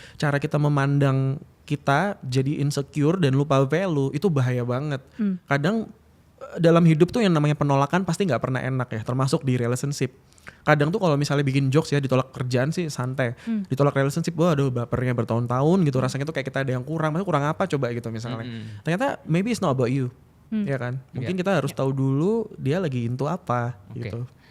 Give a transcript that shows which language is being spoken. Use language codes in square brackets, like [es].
[id] Cara kita memandang kita jadi insecure dan lupa value itu bahaya banget. Kadang dalam hidup tuh yang namanya penolakan pasti nggak pernah enak ya, termasuk di relationship. Kadang tuh kalau misalnya bikin jokes ya ditolak kerjaan sih santai, ditolak relationship aduh bapernya bertahun-tahun gitu, rasanya tuh kayak kita ada yang kurang, maksudnya kurang apa coba gitu misalnya. Ternyata [en] maybe it's not about you, [id] ya kan? Mungkin kita harus tahu dulu dia lagi into apa gitu.